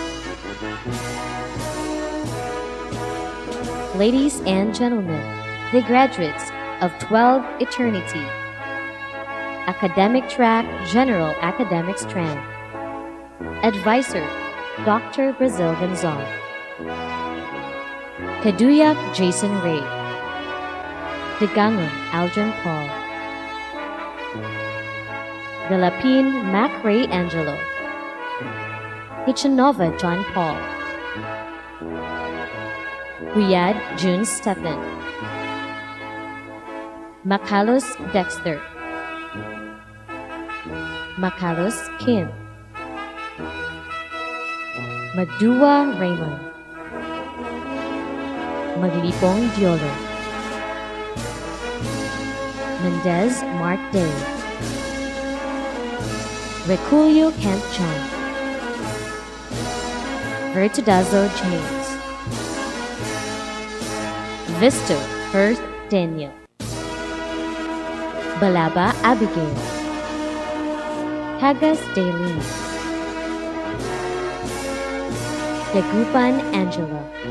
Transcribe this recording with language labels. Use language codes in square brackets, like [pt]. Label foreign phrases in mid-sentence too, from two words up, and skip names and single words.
[en] Ladies and gentlemen, the graduates of 12 Eternity, Academic Track General Academic Strand, Advisor Dr. Brazille Ganzon, Kaduyak Jason Ray, Digangon Aldrin Paul, Galapin Mac Ray Angelo, Hichanova John Paul, Riyad June Stephen, Macalos Dexter, Macalos Kim, Madua Raymond, Maglipong Diolo, Mendez Mark Day, Reculio Kent John, Virtudazo James, Visto Perth Daniel, Balaba Abigail, Hagas Daylene, Degupan Angela,